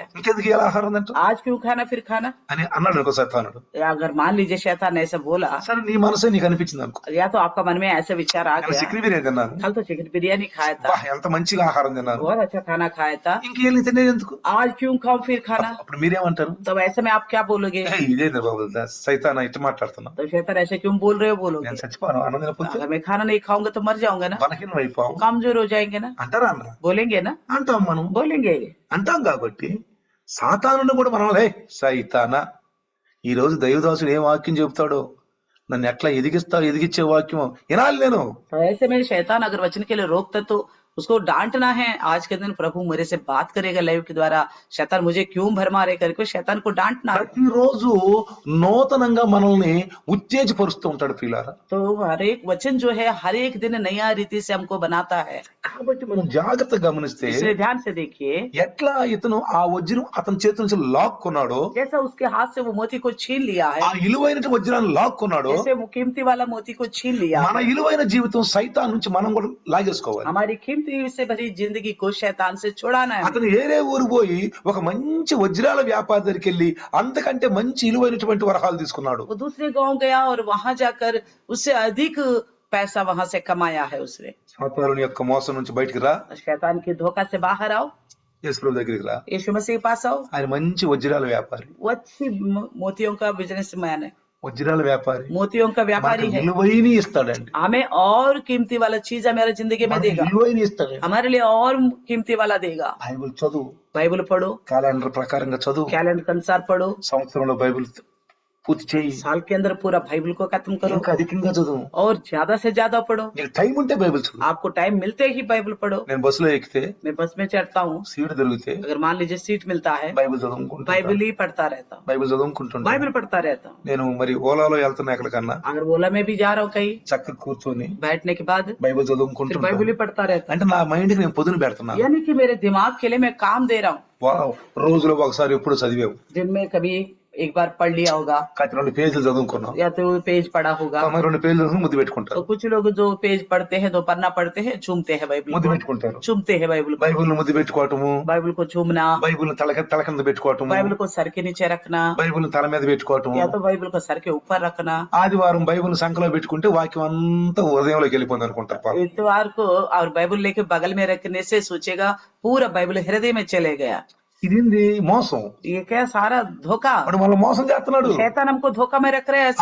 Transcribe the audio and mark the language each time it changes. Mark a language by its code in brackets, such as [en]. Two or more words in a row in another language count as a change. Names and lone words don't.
[te] ఇంకెందుకు ఇలా ఆహారం తింటా [hi] आज क्यों खाना फिर खाना। [te] అని అన్నాడు అనుకో సైతానుడు. [hi] या अगर मान लीजिए शैतान ने ऐसा बोला, [te] సరే నీ మనసే నీకు అనిపించింది అనుకో, [hi] या तो आपका मन में ऐसा विचार आ [te] నేను [hi] गया, [te] చికెన్ బిర్యానీ తిన్నాను, [hi] कल तो चिकन बिरयानी खाया బా, था, [te] ఎంత మంచిగా ఆహారం తిన్నాను, [hi] बहुत अच्छा खाना खाया था, [te] ఇంకేం తినేది ఎందుకు, [hi] आज क्यों खाऊं फिर खाना। [te] అప్పుడు మీరేమంటారు, [hi] तब ऐसे में आप क्या बोलोगे, [te] "ఏయ్, ఇదేంటి బాబు సైతాన్ ఇట్లా మాట్లాడుతున్నా, [hi] तो शैतान ऐसे क्यों बोल रहे हो बोलोगे, [te] నేను చచ్చిపోను అన్నం తినకపోతే [hi] अगर मैं खाना नहीं खाऊंगा तो मर जाऊंगा ना, [te] బలహీనం అయిపోయాం [hi] कमजोर हो जाएंगे ना, [te] అంటారా అన్నరా? [hi] बोलेंगे ना, [te] అంటాం మనం, [hi] बोलेंगे। [te] అంటాం. కాబట్టి సాతానుని కూడా మనం సైతానా, ఈ రోజు దైవదాసుడు ఏం వాక్యం చెబుతాడో, నన్ను ఎట్లా ఎదిగించే వాక్యం వినాలి నేను. [hi] तो ऐसे में शैतान अगर वचन के लिए रोकता तो उसको डांटना है। आज के दिन प्रभु मेरे से बात करेगा लाइव के द्वारा, शैतान मुझे क्यों भर मारे करके शैतान को डांटना है। [te] ప్రతిరోజు నూతనంగా మనల్ని ఉత్తేజపరుస్తూ ఉంటాడు ప్రియులారా. [hi] तो हर एक वचन जो है हर एक दिन नया रीति से हमको बनाता है। [te] కాబట్టి మనం జాగ్రత్తగా గమనిస్తే, [hi] इसलिए ध्यान से देखिए, [te] ఎట్లా ఇతను ఆ వజ్రం అతని చేతి నుంచి లాక్కున్నాడో, [hi] जैसा उसके हाथ से वो मोती को छीन लिया है, [te] ఆ విలువైన వజ్రాన్ని లాక్కున్నాడో, [hi] जैसे वो कीमती वाला मोती को छीन लिया, [te] మన విలువైన జీవితం సైతాన్ నుంచి మనం కూడా లాగేసుకోవాలి. [hi] हमारी कीमती से भरी जिंदगी को शैतान से छुड़ाना है। [te] అతను ఏరే ఊరు పోయి ఒక మంచి వజ్రాల వ్యాపారి దగ్గరికి వెళ్ళి అంతకంటే మంచి విలువైనటువంటి వరహాలు తీసుకున్నాడు. [hi] वो दूसरे गांव गया और वहां जाकर उससे अधिक पैसा वहां से कमाया है उसने। [te] సాతానుని యొక్క మోసం నుంచి బయటికి రా, [hi] शैतान की धोखा से बाहर आओ, [te] యేసు ప్రభు దగ్గరికి రా. [hi] यीशु मसीह के पास आओ। [te] ఆయన మంచి వజ్రాల వ్యాపారి, [hi] वो अच्छी मोतियों का बिजनेसमैन है, [te] వజ్రాల వ్యాపారి, [hi] मोतियों का व्यापारी [te] మనకు [hi] है। [te] విలువైన ఇస్తాడండి, [hi] हमें और कीमती वाला चीज हमारे जिंदगी में [te] మనకు [hi] देगा, [te] విలువైన ఇస్తాడండి. [hi] हमारे लिए और कीमती वाला देगा। [te] బైబిల్ చదువు, [hi] बाइबल पढ़ो, [te] క్యాలెండర్ ప్రకారంగా చదువు, [hi] कैलेंडर के अनुसार पढ़ो, [te] సంవత్సరంలో బైబిల్ పూర్తి చేయి, [hi] साल के अंदर पूरा बाइबल को खत्म करो [te] ఇంకా అధికంగా చదువు. [hi] और ज्यादा से ज्यादा पढ़ो। [te] నీకు టైం ఉంటే బైబిల్ చదువు. [hi] आपको टाइम मिलते ही बाइबल पढ़ो। [te] నేను బస్సులో ఎక్కితే [hi] मैं बस में चढ़ता हूँ, [te] సీట్ దొరికితే [hi] अगर मान लीजिए सीट मिलता है, [te] బైబిల్ చదువుకుంటా, [hi] बाइबल ही पढ़ता रहता हूँ, [te] బైబిల్ చదువుకుంటుంటా. [hi] बाइबल पढ़ता रहता हूँ। [te] నేను మరి ఓలాలో వెళ్తున్నా ఎక్కడికన్నా, [hi] अगर ओला में भी जा रहा हूँ कहीं, [te] చక్కగా కూర్చొని [hi] बैठने के बाद [te] బైబిల్ [hi] फिर [te] చదువుకుంటుంటా. [hi] बाइबल ही पढ़ता रहता [te] అంటే నా మైండ్ కి నేను పొదును పెడుతున్నాను. [hi] हूँ, यानी कि मेरे दिमाग के लिए मैं काम दे रहा हूँ। [te] వావ్, రోజులో ఒకసారి ఎప్పుడు చదివావు, [hi] दिन में कभी एक बार पढ़ लिया होगा [te] కాకపోతే 2 పేజీలు చదువుకున్నాం [hi] या तो पेज पढ़ा होगा। [te] మరి 2 పేజీలు చదువుకుని ముద్దు [hi] तो [te] పెట్టుకుంటారు [hi] कुछ लोग जो पेज पढ़ते हैं तो पन्ना पढ़ते हैं चूमते हैं बाइबल [te] ముద్దు [hi] को, [te] పెట్టుకుంటారు [hi] चूमते हैं बाइबल को, [te] బైబిల్ ముద్దు పెట్టుకోవటము [hi] बाइबल को चूमना, [te] బైబిల్ తల కింద పెట్టుకోవటము [hi] बाइबल को सर के नीचे रखना [te] బైబిల్ తల మీద పెట్టుకోవటము [hi] या तो बाइबल को सर के ऊपर रखना। [te] ఆదివారం బైబిల్ సంకలో పెట్టుకుంటే వాక్యం అంతా హృదయంలోకి వెళ్ళిపోయింది అనుకుంటారు పాపం. [hi] इतवार को और बाइबल लेके बगल में रखने से सोचेगा पूरा बाइबल हृदय में चले गया। [te] ఇదేంది మోసం [hi] ये क्या सारा धोखा, [te] వాడు మళ్ళీ మోసం చేస్తున్నాడు [hi] शैतान हमको धोखा में रख रहे हैं